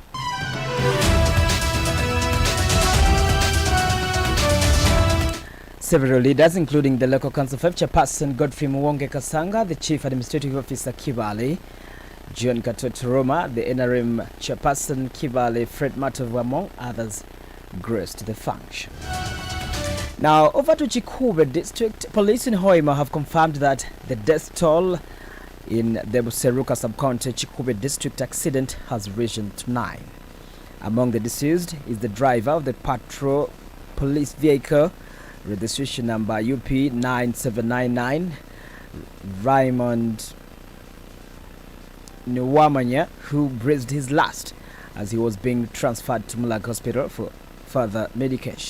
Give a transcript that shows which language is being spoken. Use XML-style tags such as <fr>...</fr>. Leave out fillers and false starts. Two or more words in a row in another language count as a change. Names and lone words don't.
<en>Several leaders, including the local council chairperson Godfrey Muwonge Kasanga, the chief administrative officer Kibale, John Katotoroma, the NRM chairperson Kibale Fred Matov, among others, graced the function. Now, over to Chikube district, police in Hoima have confirmed that the death toll in the Buseruka sub-county Chikube district accident has risen to 9. Among the deceased is the driver of the patrol police vehicle, registration number UP 9799, Raymond Nwamanya, who breathed his last as he was being transferred to Mulag Hospital for further medication.</en>